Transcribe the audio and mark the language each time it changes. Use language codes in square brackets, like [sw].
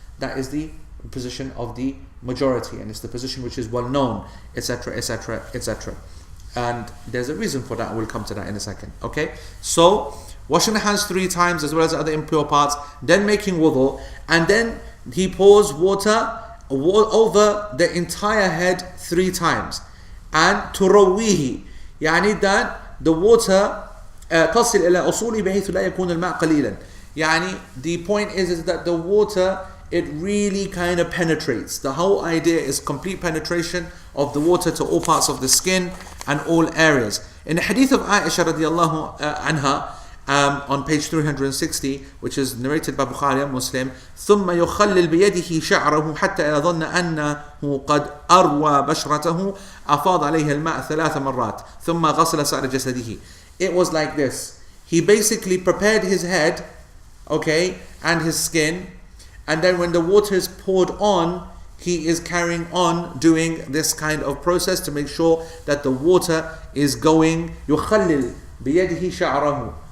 [en] That is the position of the majority, and it's the position which is well known, etc., etc., etc. And there's a reason for that. We'll come to that in a second. Okay, so washing the hands 3 times as well as other impure parts, then making wudu, and then he pours water over the entire head 3 times. And [ar] ترويه, يعني [en] that the water [ar] تصل إلى أصوله بحيث لا يكون الماء قليلا. يعني [en] the point is that the water, it really kind of penetrates. The whole idea is complete penetration of the water to all parts of the skin and all areas. In the hadith of Aisha radiallahu anha, on page 360, which is narrated by Bukhari and Muslim, [ar] ثم يخلل بيده شعره حتى إذا ظن أنه قد أروى بشرته أفاض عليه الماء 3 مرات ثم غسل سائر جسده. [en] It was like this. He basically prepared his head, okay, and his skin, and then when the water is poured on, he is carrying on doing this kind of process to make sure that the water is going. [ar] يخلل بيده شعره.